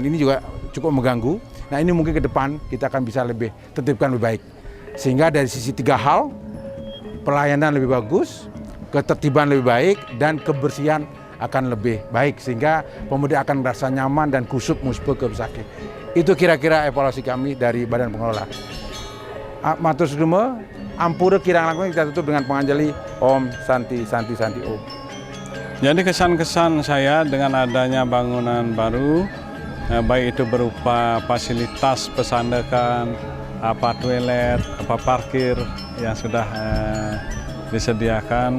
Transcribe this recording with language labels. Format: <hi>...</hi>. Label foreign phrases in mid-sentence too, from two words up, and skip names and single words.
<id>Ini juga cukup mengganggu. Nah, ini mungkin ke depan kita akan bisa lebih tertibkan lebih baik. Sehingga dari sisi 3 hal, pelayanan lebih bagus, ketertiban lebih baik, dan kebersihan akan lebih baik. Sehingga pemudik akan merasa nyaman dan kusuk muspe ke Besakih. Itu kira-kira evaluasi kami dari Badan Pengelola.</id> <ban>Matur sudume, ampura kirang langkung</ban> <id>kita tutup dengan penganjali</id> <sa>Om Santi Santi Santi Om.</sa> <id>Jadi kesan-kesan saya dengan adanya bangunan baru, baik itu berupa fasilitas pesandakan, apa toilet, apa parkir yang sudah disediakan.</id>